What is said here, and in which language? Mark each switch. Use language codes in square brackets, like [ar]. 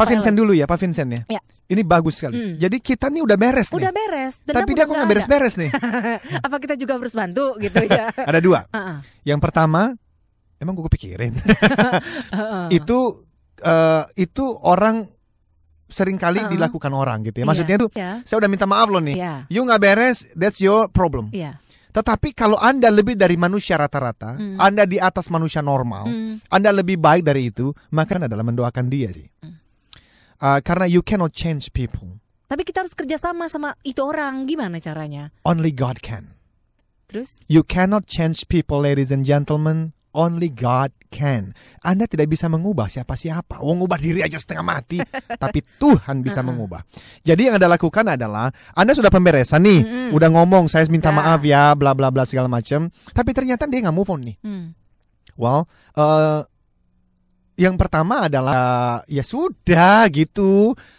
[id] Pak Vincent dulu ya, Pak Vincent ya. Ini bagus sekali. Jadi kita nih udah beres nih. Udah beres. Tapi dia kok nggak beres-beres nih. Apa kita juga harus bantu gitu ya? Ada dua. Yang pertama, emang gue kepikirin. Itu orang seringkali dilakukan orang gitu ya. Maksudnya itu saya udah minta maaf loh nih. [en] You [id] nggak beres, [en] that's your problem. [id] Tetapi kalau Anda lebih dari manusia rata-rata, Anda di atas manusia normal, Anda lebih baik dari itu, maka adalah mendoakan dia sih. Karena [en] you cannot change people. [id] Tapi kita harus kerjasama sama itu orang. Gimana caranya? [en] Only God can. [id] Terus? [en] You cannot change people, ladies and gentlemen. Only God can. [id] Anda tidak bisa mengubah siapa-siapa. Ngubah diri aja setengah mati. Tapi Tuhan bisa mengubah. Jadi yang Anda lakukan adalah Anda sudah pemberesan nih. Udah ngomong saya minta maaf ya, bla bla bla segala macam. Tapi ternyata dia nggak move on nih. Well, yang pertama adalah ya sudah gitu.